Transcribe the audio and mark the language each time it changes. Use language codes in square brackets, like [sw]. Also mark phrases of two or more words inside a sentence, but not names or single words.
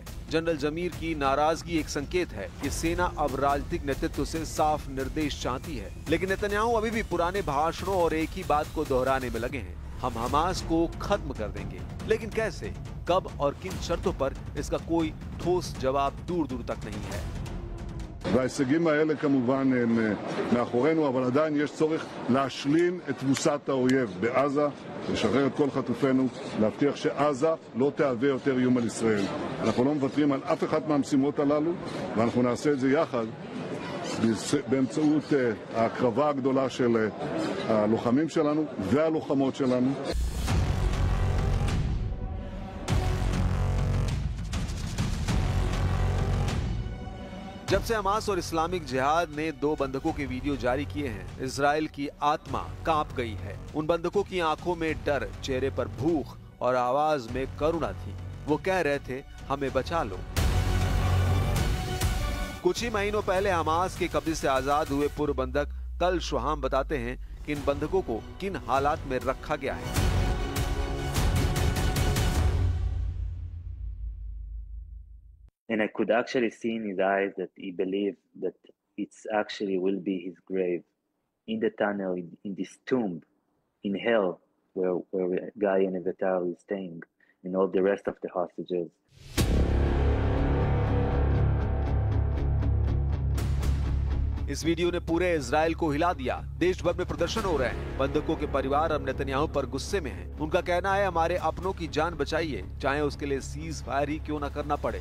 [hi] जनरल जमीर की नाराजगी एक संकेत है कि सेना अब राजनीतिक नेतृत्व से साफ निर्देश चाहती है। लेकिन नेतन्याहू अभी भी पुराने भाषणों और एक ही बात को दोहराने में लगे हैं, हम हमास को खत्म कर देंगे। लेकिन कैसे, कब और किन शर्तों पर, इसका कोई ठोस जवाब दूर दूर तक नहीं है। [he] וההישגים האלה כמובן הם מאחורינו, אבל עדיין יש צורך להשלים את תבוסת האויב בעזה, לשחרר את כל חטופינו, להבטיח שעזה לא תהווה יותר איום על ישראל. אנחנו לא מוותרים על אף אחת מהמשימות הללו, ואנחנו נעשה את זה יחד באמצעות ההקרבה הגדולה של הלוחמים שלנו והלוחמות שלנו. [hi] जब से हमास और इस्लामिक जिहाद ने 2 बंधकों के वीडियो जारी किए हैं, इजराइल की आत्मा कांप गई है। उन बंधकों की आंखों में डर, चेहरे पर भूख और आवाज में करुणा थी। वो कह रहे थे, हमें बचा लो। कुछ ही महीनों पहले हमास के कब्जे से आजाद हुए पूर्व बंधक तल शुहाम बताते हैं कि इन बंधकों को किन हालात में रखा गया है। [en] And I could actually see in his eyes that he believed that it's actually will be his grave in the tunnel, in this tomb, in hell, where Guy and Evitar is staying, and all the rest of the hostages. [hi] इस वीडियो ने पूरे इजराइल को हिला दिया। देश भर में प्रदर्शन हो रहे हैं। बंधकों के परिवार अब नेतन्याहू पर गुस्से में हैं। उनका कहना है, हमारे अपनों की जान बचाइए, चाहे उसके लिए [en] cease fire [hi] ही क्यों न करना पड़े।